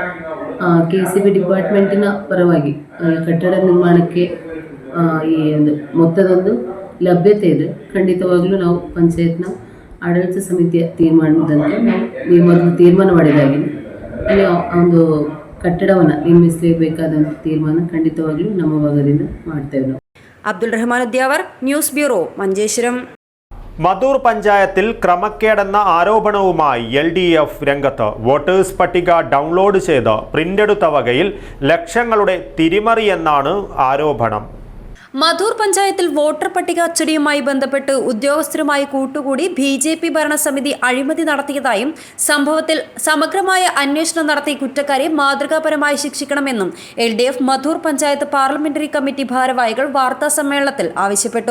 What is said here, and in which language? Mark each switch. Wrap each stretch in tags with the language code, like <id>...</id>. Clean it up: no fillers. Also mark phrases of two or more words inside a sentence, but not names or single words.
<kn>KCB ಡಿಪಾರ್ಟ್ಮೆಂಟಿನ ಪರವಾಗಿ ಕಟ್ಟಡ ನಿರ್ಮಾಣಕ್ಕೆ ಈ ಒಂದು ಮೊತ್ತದೊಂದು ಲಭ್ಯತೆ ಇದೆ. ಖಂಡಿತವಾಗ್ಲೂ ನಾವು ಪಂಚಾಯತ್ನ ಆಡಳಿತ ಸಮಿತಿಯ ತೀರ್ಮಾನದಂತೆ ನಾವು ಮೊದಲು ತೀರ್ಮಾನ ಮಾಡಿದಾಗಿದೆ ಅಲ್ಲಿ ಒಂದು ಕಟ್ಟಡವನ್ನು ನಿರ್ಮಿಸಲೇಬೇಕಾದಂಥ ತೀರ್ಮಾನ ಖಂಡಿತವಾಗ್ಲೂ ನಮ್ಮ ಭಾಗದಿಂದ ಮಾಡ್ತೇವೆ ನಾವು.</kn> <ml>അബ്ദുൾ റഹ്മാൻ ഉദ്യാവർ, ന്യൂസ് ബ്യൂറോ, മഞ്ചേശ്വരം. മധൂർ പഞ്ചായത്തിൽ ക്രമക്കേടെന്ന ആരോപണവുമായി LDF രംഗത്ത്. വോട്ടേഴ്സ് പട്ടിക ഡൗൺലോഡ് ചെയ്ത് പ്രിന്റെടുത്ത വകയിൽ ലക്ഷങ്ങളുടെ തിരിമറിയെന്നാണ് ആരോപണം. മധൂർ പഞ്ചായത്തിൽ വോട്ടർ പട്ടിക അച്ചടിയുമായി ബന്ധപ്പെട്ട് ഉദ്യോഗസ്ഥരുമായി കൂട്ടുകൂടി BJP ഭരണസമിതി അഴിമതി നടത്തിയതായും സംഭവത്തിൽ സമഗ്രമായ അന്വേഷണം നടത്തി കുറ്റക്കാരെ മാതൃകാപരമായി ശിക്ഷിക്കണമെന്നും LDF മധൂർ പഞ്ചായത്ത് പാർലമെന്ററി കമ്മിറ്റി ഭാരവാഹികൾ വാർത്താസമ്മേളനത്തിൽ ആവശ്യപ്പെട്ടു.</ml>